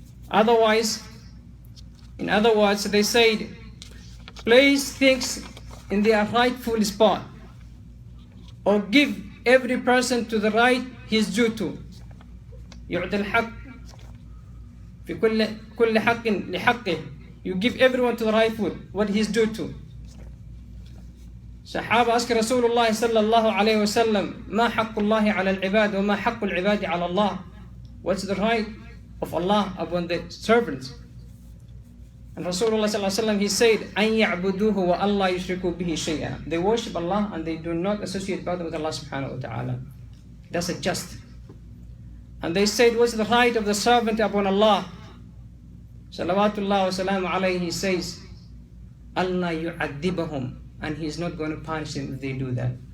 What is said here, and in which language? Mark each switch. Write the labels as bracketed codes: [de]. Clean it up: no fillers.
[en] Otherwise, in other words, they said, place things in their rightful spot, or give every person to the right his due to. [ar] يعطي الحق في كل حق لحقه. [en] You give everyone to the right foot what he's due to. [ar] Sahaba asked Rasulullah sallallahu alayhi wa sallam, ما حق الله على العباد وما حق العباد على الله. [en] What's the right of Allah upon the servants? And Rasulullah sallallahu alaihi wasallam, he said, [ar] "An ya'buduhu wa Allah yushriku bihi shay'a." [en] They worship Allah and they do not associate ibadah with Allah subhanahu wa ta'ala. That's a just. And they said, what's the right of the servant upon Allah? Salawatullah wa salamu alayhi, he says, Allah yu'adhibahum, and He's not going to punish them if they do that.